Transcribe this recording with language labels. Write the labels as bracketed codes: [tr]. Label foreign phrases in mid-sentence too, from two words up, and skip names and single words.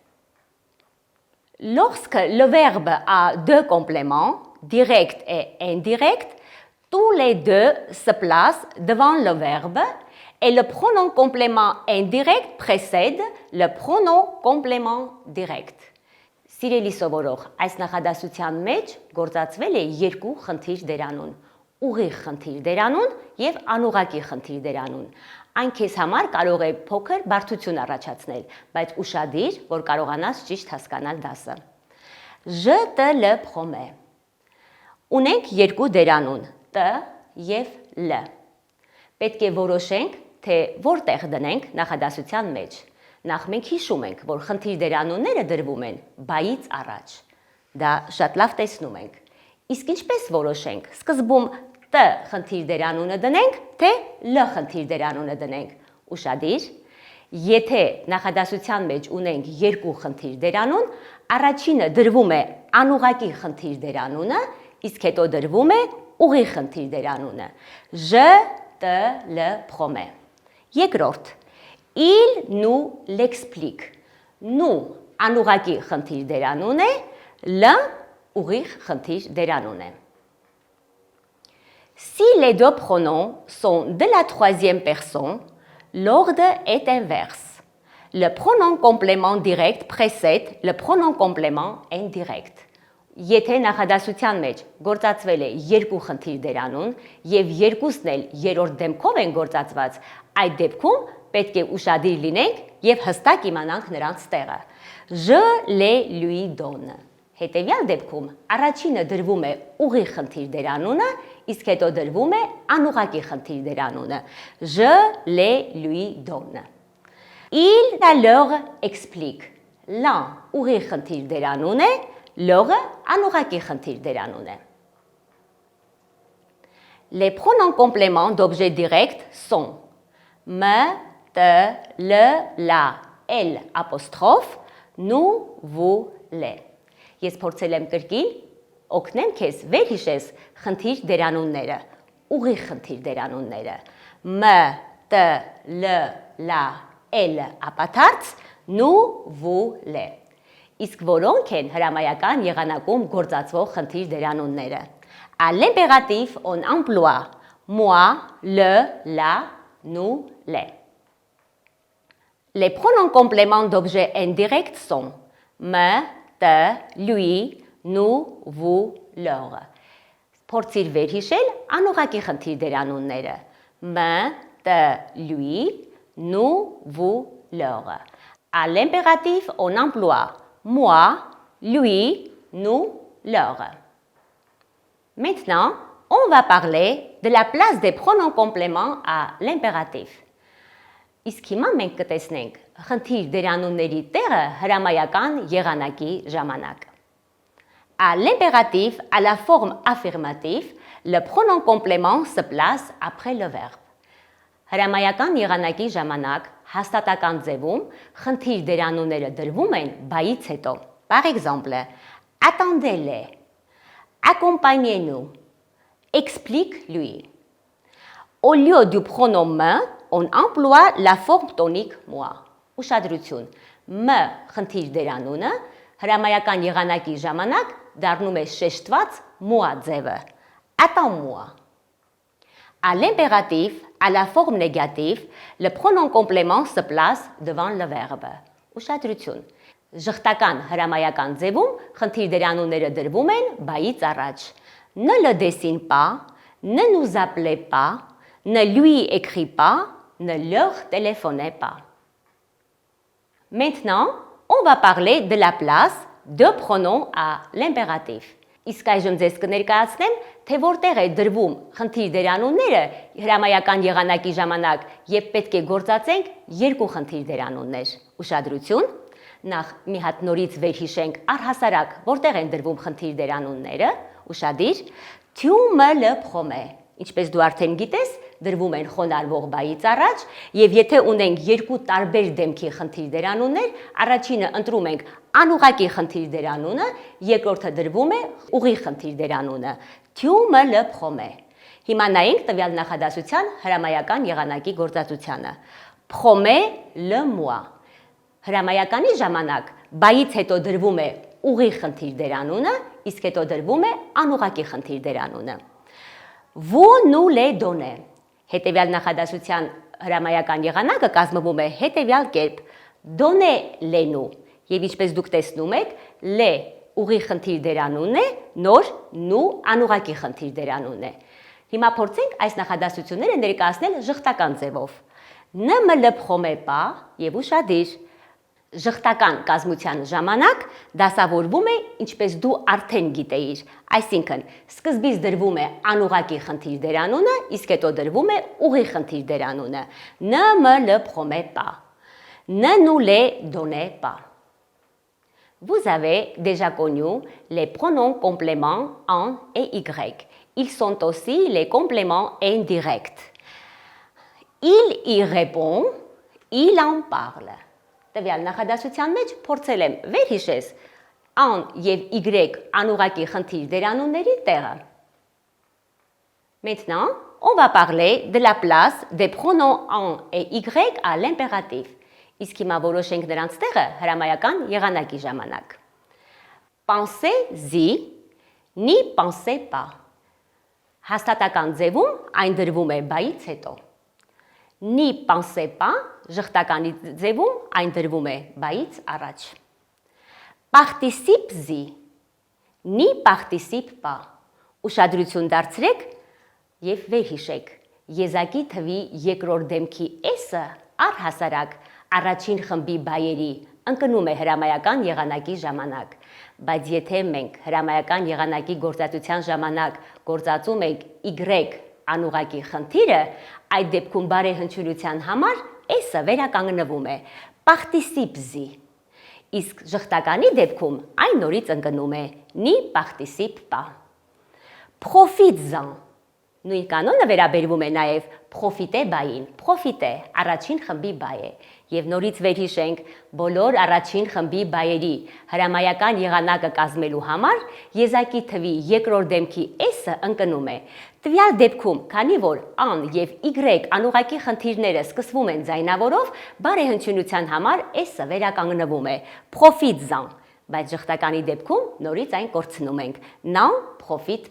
[fr] Lorsque le verbe a deux compléments, direct et indirect, tous les deux se placent devant le verbe et le pronom complément indirect précède le pronom complément direct. [hy] Սիրելի սովորող, այս նախադասության մեջ գործածվել է երկու խնդիր դերանուն՝ ուղիղ խնդիր դերանուն եւ անուղղակի խնդիր դերանուն։ Այն քեզ համար կարող է փոքր բարդություն առաջացնել, բայց ուշադիր, որ կարողանաս ճիշտ հասկանալ դասը։ [fr] Je te le promets. [hy] Ունենք երկու դերանուն՝ t եւ l։ Պետք է որոշենք, թե որտեղ դնենք նախադասության մեջ։ Նախ մենք հիշում ենք, որ խնդիր դերանունները դրվում են բայից առաջ։ Դա շատ լավ տեսնում ենք։ Իսկ ինչպես որոշենք, սկզբում t խնդիր դերանունը դնենք, թե l խնդիր դերանունը դնենք։ Ուշադիր, եթե նախադասության մեջ ունենք երկու խնդիր դերանուն, առաջինը դրվում է անուղղակի խնդիր դերանունը, իսկ հետո դրվում է ուղիղ խնդիր դերանունը։ [fr] Je te le promets. Երկրորդ, il nous l'explique. [hy] Nous անուղղակի խնդիր դերանուն է, l ուղիղ խնդիր դերանուն է. [fr] Si les deux pronoms sont de la troisième personne, l'ordre est inverse. Le pronom complément direct précède le pronom complément indirect. [hy] Եթե նախադասության մեջ գործածվել է երկու խնդիր դերանուն եւ երկուսն էլ երրորդ դեմքով են գործածված, այդ դեպքում պետք է ուշադիր լինենք եւ հստակ իմանանք նրանց տեղը։ [fr] Je les lui donne. [hy] Հետևյալ դեպքում առաջինը դրվում է ուղիղ խնդիր դերանունը, իսկ հետո դրվում է անուղղակի խնդիր դերանունը։ [fr] Je les lui donne. Il leur explique. L'un [hy] ուղիղ խնդիր դերանուն է, l'autre անուղղակի խնդիր դերանուն է. [fr] Les pronoms compléments d'objets directs sont me, te, le, la, elle, apostrophe, nous, vous, les. [hy] Ես փորձել եմ կրկին օգնեմ քեզ վերհիշես խնդիր դերանունները, ուղիղ խնդիր դերանունները։ [fr] Me, te, le, la, elle, [hy] ապաթարց, [fr] nous, vous, les. [hy] Իսկ որոնք են հրամայական եղանակում գործածվող խնդիր դերանունները։ [fr] À l'impératif, on emploie moi, le, la, nous, les. Les pronoms compléments d'objet indirect sont me, te, lui, nous, vous, leur. [hy] Փորձիր վերհիշել անուղակի խնդիր դերանունները [fr] me, te, lui, nous, vous, leur. À l'impératif, on emploie moi, lui, nous, leur. Maintenant, on va parler de la place des pronoms compléments à l'impératif. [hy] Իսկ հիմա մենք կտեսնենք խնդիր դերանունների տեղը հրամայական եղանակի ժամանակ. [fr] À l'impératif, à la forme affirmative, le pronom complément se place après le verbe. [hy] Հրամայական եղանակի ժամանակ հաստատական ձևում խնդիր դերանունները դրվում են բայից հետո. [fr] Par exemple, attendez-les, accompagnez-nous, explique-lui. Au lieu du pronom me, on emploie la forme tonique moi. [hy] Ուշադրություն, me խնդիր դերանունը հրամայական եղանակի ժամանակ դառնում է շեշտված moi ձևը. [fr] Attends-moi. À l'impératif, à la forme négative, le pronom complément se place devant le verbe. [hy] Ուշադրություն, ժխտական հրամայական ձևում խնդիր դերանունները դրվում են բայից առաջ. [fr] Ne le dessine pas, ne nous appelez pas, ne lui écris pas, ne leur téléphonez pas. Maintenant, on va parler de la place de pronoms à l'impératif. [hy] Իսկ այժմ ձեզ կներկայացնեմ, թե որտեղ է դրվում խնդիր դերանունները հրամայական եղանակի ժամանակ եւ պետք է գործածենք երկու խնդիր դերանուններ. Ուշադրություն, նախ մի հատ նորից վերհիշենք առհասարակ որտեղ են դրվում խնդիր դերանունները. Ուշադիր, [fr] tu me le promets. [hy] Ինչպես դու արդեն գիտես, դրվում են խոնարհվող բայից առաջ, եւ եթե ունենք երկու տարբեր դեմքի խնդիր դերանուններ, առաջինը ընտրում ենք անուղակի խնդիր դերանունը, երկրորդը դրվում է ուղիղ խնդիր դերանունը. [fr] Tu me le promets. [hy] Հիմա նայենք տվյալ նախադասության հրամայական եղանակի գործածությանը. [fr] Promets-le-moi. [hy] Հրամայականի ժամանակ բայից հետո դրվում է ուղիղ խնդիր դերանունը, իսկ հետո դրվում է անուղակի խնդիր դերանունը. [fr] Vous nous les donnez. [hy] Հետևյալ նախադասության հրամայական եղանակը կազմվում է հետևյալ կերպ. [fr] Donnez-les-nous. [hy] Եվ ինչպես դուք տեսնում եք, le ուղիղ խնդիր դերանունն է, նոր nous անուղակի խնդիր դերանունն է. Հիմա փորձենք այս նախադասությունները ներկայացնել ժխտական ձևով. [fr] Ne me le promets pas [hy] եւ ուշադիր. Ժխտական կազմության ժամանակ դասավորվում է ինչպես դու արդեն գիտեիր, այսինքն սկզբից դրվում է անուղակի խնդիր դերանունը, իսկ հետո դրվում է ուղիղ խնդիր դերանունը. [fr] Ne me le promets pas. Ne nous les donnez pas. Vous avez déjà connu les pronoms compléments en et y. Ils sont aussi les compléments indirects. Il y répond, il en parle. [hy] Տվյալ նախադասության մեջ փորձել եմ վերհիշես an եւ y անուղակի խնդիր դերանունների տեղը. [fr] Maintenant, on va parler de la place des pronoms en et y à l'impératif. [hy] Իսկ հիմա որոշենք նրանց տեղը հրամայական եղանակի ժամանակ. [fr] Pensez-y, n'y pensez pas. [hy] Հաստատական ձևում այն դրվում է բայից հետո. [fr] N'y pensez pas, [hy] ժխտականի ձևում այն դրվում է բայից առաջ. [fr] Participe-y, n'y participe pas. [hy] Ուշադրություն դարձրեք եւ վերհիշեք. Եզակի թվի երկրորդ դեմքի s-ը առհասարակ առաջին խմբի բայերի ընկնում է հրամայական եղանակի ժամանակ, բայց եթե մենք հրամայական եղանակի գործածության ժամանակ գործածում ենք y անուղակի խնդիրը, այդ դեպքում բարեհնչյունության համար s-ը վերականգնվում է participe-y, իսկ ժխտականի դեպքում այն նորից ընկնում է [fr] n'y participe pas. Profites-en. [hy] Նույն կանոնը վերաբերվում է նաև profiter բային, profiter առաջին խմբի բայ է, եւ նորից վերհիշենք բոլոր առաջին խմբի բայերի հրամայական եղանակը կազմելու համար եզակի թվի երկրորդ դեմքի s-ը ընկնում է. Տվյալ դեպքում, քանի որ an եւ y անուղակի խնդիրները սկսվում են ձայնավորով, բարեհնչյունության համար s-ը վերականգնվում է profite-en, բայց ժխտականի դեպքում նորից այն կորցնում ենք.